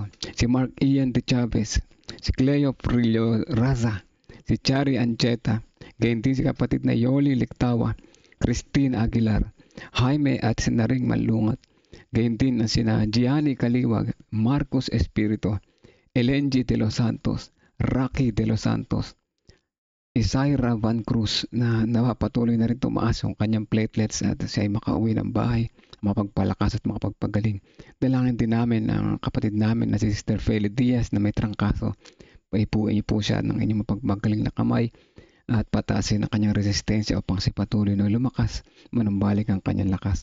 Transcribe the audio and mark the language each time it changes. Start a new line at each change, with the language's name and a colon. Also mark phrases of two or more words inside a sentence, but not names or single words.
Filipino: si Mark Ian de Chavez, si Cleo Frillo Raza, si Chari Ancheta, gayon din si kapatid na Yoli Lictawa, Christine Aguilar, Jaime at Sinaring Malungat, gayon din na sina Gianni Kaliwag, Marcos Espirito, Elenji de los Santos, Rocky de los Santos, Isaira Van Cruz na napatuloy na rin tumaas yung kanyang platelets at siya ay makauwi ng bahay, mapagpalakas at makapagpagaling. Dalangin din namin ang kapatid namin na si Sister Feli Diaz na may trangkaso. Paipuin niyo po siya ng inyong mapagpagaling na kamay at patasin ang kanyang resistensya upang si patuloy na lumakas, manumbalik ang kanyang lakas.